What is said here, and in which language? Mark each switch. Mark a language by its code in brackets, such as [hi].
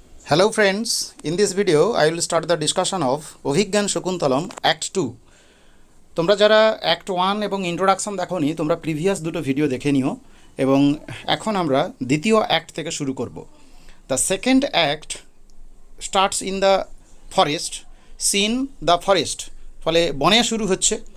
[en] Hello friends, in this video I will start the discussion of Avijnan Sakuntalam Act 2. [bn] তোমরা যারা Act 1 এবং introduction দেখোনি তোমরা previous দুটো ভিডিও দেখে নিও এবং এখন আমরা দ্বিতীয় অ্যাক্ট থেকে শুরু করব। [en] The second act starts in the forest, scene the forest, [bn] ফলে বনে শুরু হচ্ছে।